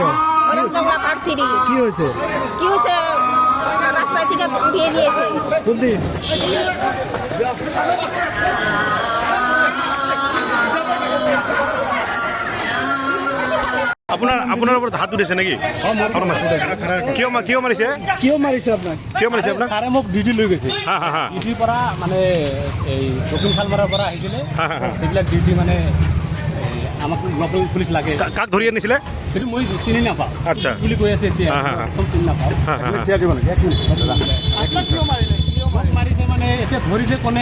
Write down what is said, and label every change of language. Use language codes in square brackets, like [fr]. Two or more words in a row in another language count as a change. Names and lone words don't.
[bn] কি হয়েছে? রাস্তা থেকে উঠিয়ে নিয়েছে। কোনদিন? আপনার উপর হাত উঠেছে নাকি? [as] কিয় মারিছে আপনার? তাৰে মোক ডিউটি লৈ গৈছে। ডিউটিৰ পৰা মানে এই দক্ষিণ খালমাৰাৰ পৰা আহিছিলে। সেইবিলাক ডিউটি মানে আমাক লোকেল পুলিচ লাগে। কাক ধৰি আনিছিলে? সেইটো মই চিনি নাপাওঁ। আচ্ছা বুলি কৈ আছে এতিয়া চিনি নাপাওঁ। মাৰিছে মানে এতিয়া ধৰিছে কোনে?